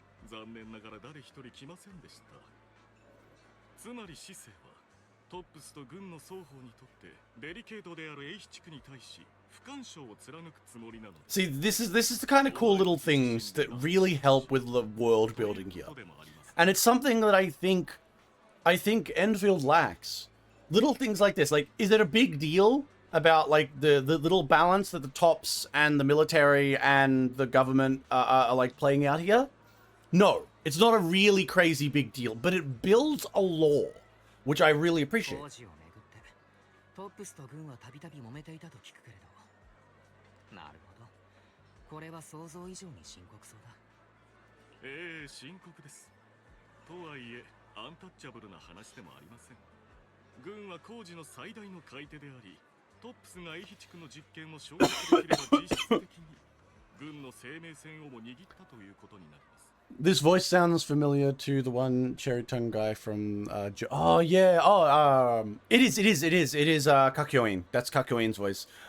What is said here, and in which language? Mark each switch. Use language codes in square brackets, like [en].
[ja] 残念ながら誰一人来ませんでした。つまり市政はトップスと軍の双方にとってデリケートである英比地区に対し不干渉を貫くつもりなのです。 [en] See, this is the kind of cool little things that really help with the world building here. And it's something that I think Enfield lacks. Little things like this. Like, is it a big deal about like the little balance that the tops and the military and the government are like playing out here? No, it's not a really crazy big deal, but it builds a lore, which I really appreciate. [ja] 工事をめぐってトップスと軍はたびたび揉めていたと聞くけれど、なるほど、これは想像以上に深刻そうだ。ええ、深刻です。とはいえアンタッチャブルな話でもありません。軍は工事の最大の買い手であり、トップスが英比地区の実験を承認できれば実質的に軍の生命線をも握ったということになります。 [en] This voice sounds familiar to the one cherry tongue guy from oh yeah, it is Kakyoin. That's Kakyoin's voice.